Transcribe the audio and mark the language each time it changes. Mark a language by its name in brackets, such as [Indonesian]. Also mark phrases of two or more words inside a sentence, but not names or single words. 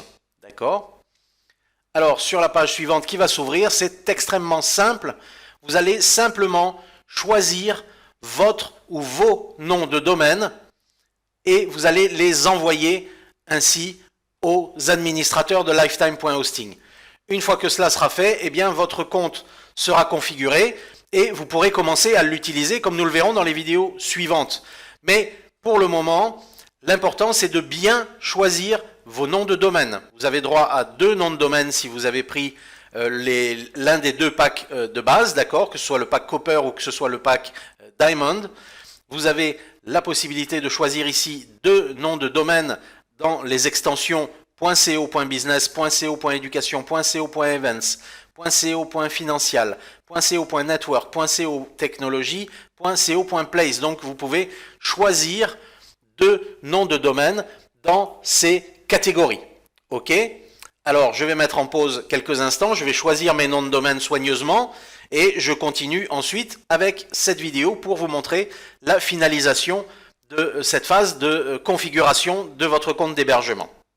[French] D'accord? Alors, sur la page suivante qui va s'ouvrir, c'est extrêmement simple. Vous allez simplement choisir votre ou vos noms de domaine et vous allez les envoyer ainsi aux administrateurs de lifetime.hosting. Une fois que cela sera fait, eh bien, votre compte sera configuré et vous pourrez commencer à l'utiliser comme nous le verrons dans les vidéos suivantes. Mais pour le moment, l'important, c'est de bien choisir vos noms de domaine. Vous avez droit à 2 noms de domaine si vous avez pris l'un des 2 packs de base, d'accord, que ce soit le pack Copper ou que ce soit le pack Diamond. Vous avez la possibilité de choisir ici 2 noms de domaine dans les extensions .co.business, .co.education, .co.events, .co.financial, .co.network, .co.technologie, .co.place. Donc vous pouvez choisir 2 noms de domaine dans ces catégories. Ok? Alors, je vais mettre en pause quelques instants, je vais choisir mes noms de domaine soigneusement et je continue ensuite avec cette vidéo pour vous montrer la finalisation de cette phase de configuration de votre compte d'hébergement.